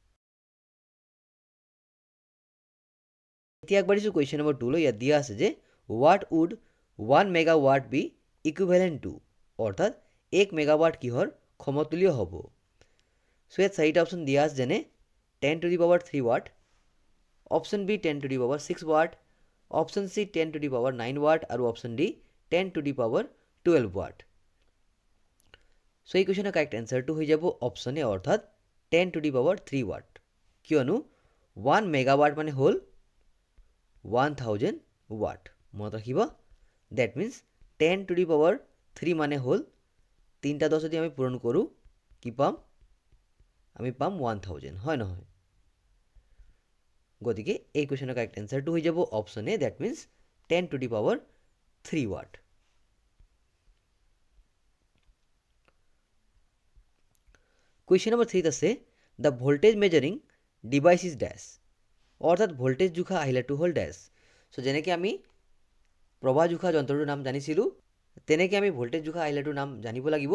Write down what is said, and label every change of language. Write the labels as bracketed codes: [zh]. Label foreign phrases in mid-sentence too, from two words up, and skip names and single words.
[as] এতিয়া আগবাঢ়িছোঁ [en] question number 2 [as] লৈ। ইয়াত দিয়া আছে যে [en] what would 1 megawatt be equivalent to, [as] অৰ্থাৎ 1 মেগাৱাট কিহৰ সমতুল্য হ'ব? চ' ইয়াত চাৰিটা অপশ্যন দিয়া আছে, যেনে [en] 10 to the power 3 watt, option B 10 to the power 6 watt, option C 10 to the power 9 watt [as] আৰু [en] option D 10 to the power 12 watt. [as] চ' এই কুৱেশ্যনৰ [en] correct answerটো [as] হৈ যাব [en] option A, [as] অৰ্থাৎ [en] 10 to the power 3 watt. [as] কিয়নো 1 মেগাৱাট মানে হ'ল 1000 ৱাট। মনত ৰাখিব, [en] that means 10 to the power 3 [as] মানে হ'ল 3টা 10 যদি আমি পূৰণ কৰোঁ কি পাম? আমি পাম 1000, হয় নহয়? গতিকে এই কুৱেশ্যনৰ [en] correct answerটো [as] হৈ যাব [en] option A, that means 10 to the power 3 watt. question number 3 [as] আছে [en] the voltage measuring device is dash, [as] অৰ্থাৎ ভোল্টেজ জোখা আহিলাটো হ'ল ডেছ। চ' যেনেকৈ আমি প্ৰবাহ জোখা যন্ত্ৰটোৰ নাম জানিছিলোঁ, তেনেকৈ আমি ভোল্টেজ জোখা আহিলাটোৰ নাম জানিব লাগিব।